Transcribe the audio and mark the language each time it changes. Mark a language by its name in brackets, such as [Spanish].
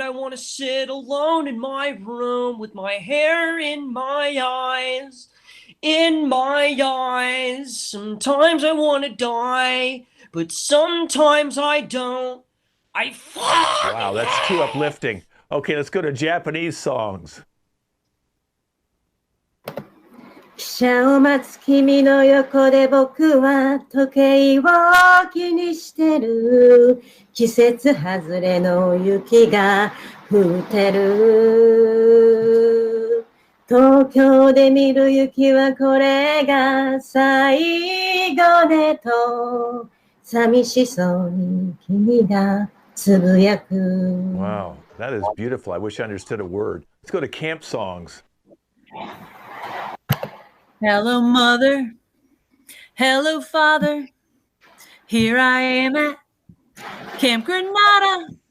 [English] I want to sit alone in my room with my hair in my eyes. In my eyes. Sometimes I want to die, but sometimes I don't. I fucking Wow, that's too uplifting. Okay, let's go to Japanese songs. [Japanese] 汽車を待つ君の横で僕は時計を気にしてる。季節外れの雪が降ってる。東京で見る雪はこれが最後ねと寂しそうに君がつぶやく。 [English] Wow, that is beautiful. I wish I understood a word. Let's go to camp songs. Hello, mother. Hello, father. Here I am at Camp Granada.